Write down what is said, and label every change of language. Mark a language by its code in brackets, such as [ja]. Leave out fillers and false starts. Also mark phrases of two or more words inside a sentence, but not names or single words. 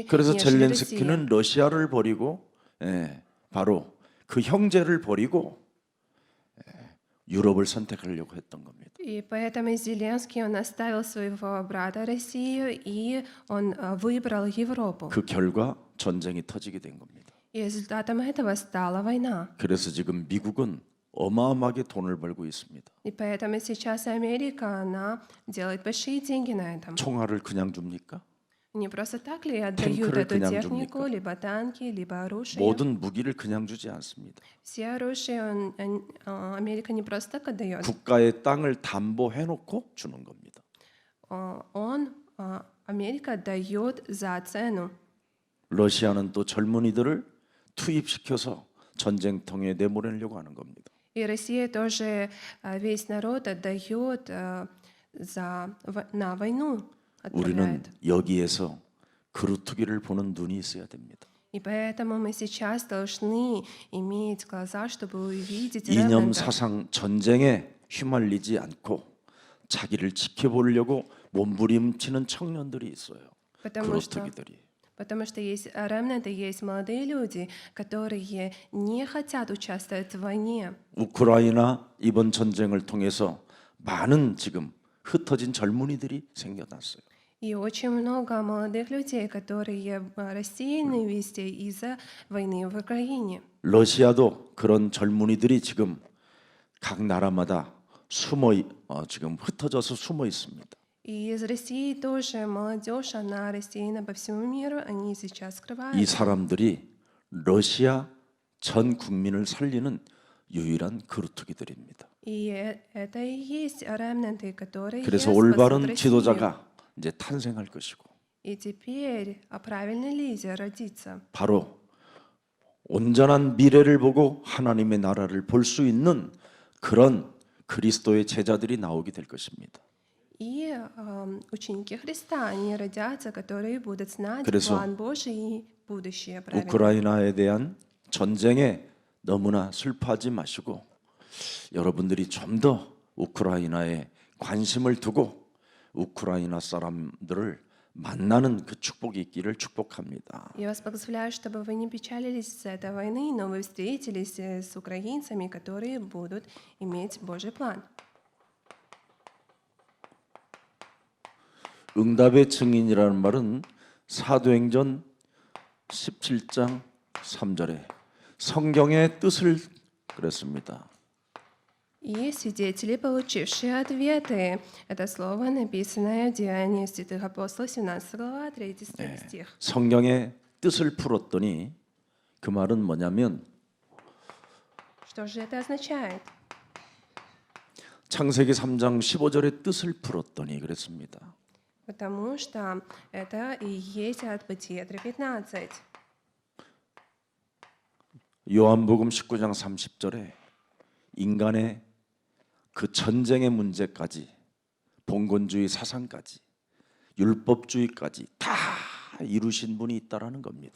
[ko] 그래서 [ru] нежели Россия. [ko] 젤렌스키는 러시아를 버리고 바로 그 형제를 버리고 유럽을 선택하려고 했던 겁니다. [ru] И поэтому Зеленский, он оставил своего брата Россию, и он выбрал Европу. [ko] 그 결과 전쟁이 터지게 된 겁니다. [ru] И результатом этого стала война. [ko] 그래서 지금 미국은 어마어마하게 돈을 벌고 있습니다. [ru] И поэтому сейчас Америка, она делает большие деньги на этом. [ko] 총알을 그냥 줍니까? [ru] Не просто так ли отдают [ko] 탱크를 [ru] эту [ko] 그냥 [ru] технику, [ko] 줍니까? [ru] либо танки, либо оружие? [ko] 모든 무기를 그냥 주지 않습니다. [ru] Все оружие Америка не просто так отдает. [ko] 국가의 땅을 담보해 놓고 주는 겁니다. [ru] Америка дает за цену. [ko] 러시아는 또 젊은이들을 투입시켜서 전쟁통에 내보내려고 하는 겁니다. [ru] И Россия тоже весь народ отдает на войну. [ko] 우리는 [ru] Отправляет. [ko] 여기에서 그루트기를 보는 눈이 있어야 됩니다. [ru] И поэтому мы сейчас должны иметь глаза, чтобы увидеть [ko] 이념 [ru] ремнанта. [ko] 사상 전쟁에 휘말리지 않고 자기를 지켜보려고 몸부림치는 청년들이 있어요. [ru] Потому что [ko] 그루트기들이. [ru] Потому что есть ремнанты, есть молодые люди, которые не хотят участвовать в войне. [ko] 우크라이나 이번 전쟁을 통해서 많은 지금 흩어진 젊은이들이 생겨났어요. [ru] И очень много молодых людей, которые рассеяны везде из-за войны в Украине. [ko] 러시아도 그런 젊은이들이 지금 각 나라마다 지금 흩어져서 숨어 있습니다. [ru] И из России тоже молодежь, она рассеяна по всему миру, они сейчас [ko] 이 [ru] скрываются. [ko] 사람들이 러시아 전 국민을 살리는 유일한 그루트기들입니다. [ru] И это и есть ремнанты, которые [ko] 그래서 [ru] спасут [ko] 올바른 [ru] Россию. [ko] 지도자가 이제 탄생할 것이고 [ru] И теперь правильный лидер родится. [ko] 바로 온전한 미래를 보고 하나님의 나라를 볼 수 있는 그런 그리스도의 제자들이 나오게 될 것입니다. [ru] И ученики Христа, они родятся, которые будут знать [ko] 그래서 [ru] план Божий и будущее правильно. [ko] 우크라이나에 대한 전쟁에 너무나 슬퍼하지 마시고 여러분들이 좀 더 우크라이나에 관심을 두고 우크라이나 사람들을 만나는 그 축복이 있기를 축복합니다. [ru] Я вас благословляю, чтобы вы не печалились из-за этой войны, но вы встретились с украинцами, которые будут иметь Божий план. [ko] 응답의 증인이라는 말은 사도행전 17장 3절에 성경의 뜻을 그랬습니다. [ru] И свидетели, получившие ответы. Это слово, написанное в Деянии святых апостолов, 17 глава, 3 стих. [ko] 성경의 뜻을 풀었더니 그 말은 뭐냐면 [ru] Что же это означает? [ko] 창세기 3장 15절의 뜻을 풀었더니 그랬습니다. [ru] Потому что это и есть от Бытия 3:15. [ko] 요한복음 19장 30절에 인간의 그 전쟁의 문제까지 봉건주의 사상까지 율법주의까지 다 이루신 분이 있다라는 겁니다.